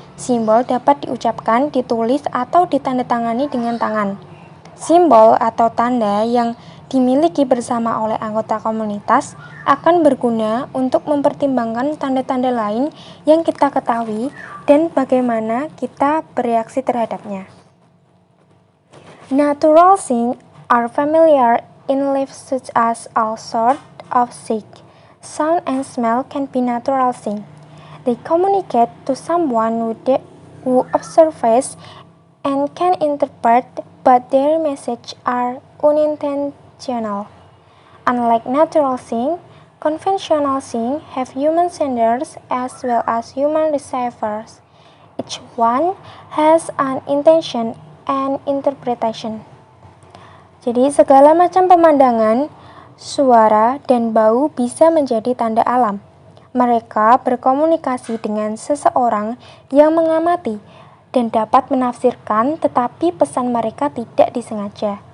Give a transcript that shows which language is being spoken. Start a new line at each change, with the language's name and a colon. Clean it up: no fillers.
Indonesian: Simbol dapat diucapkan, ditulis, atau ditandatangani dengan tangan. Simbol atau tanda yang dimiliki bersama oleh anggota komunitas akan berguna untuk mempertimbangkan tanda-tanda lain yang kita ketahui dan bagaimana kita bereaksi terhadapnya.
English: Natural things are familiar in life, such as all sorts of sight. Sound and smell can be natural things. They communicate to someone who observes and can interpret, but their messages are unintentional. Unlike natural things, conventional things have human senders as well as human receivers. Each one has an intention and interpretation.
Indonesian: Jadi segala macam pemandangan, suara, dan bau bisa menjadi tanda alam. Mereka berkomunikasi dengan seseorang yang mengamati dan dapat menafsirkan, tetapi pesan mereka tidak disengaja.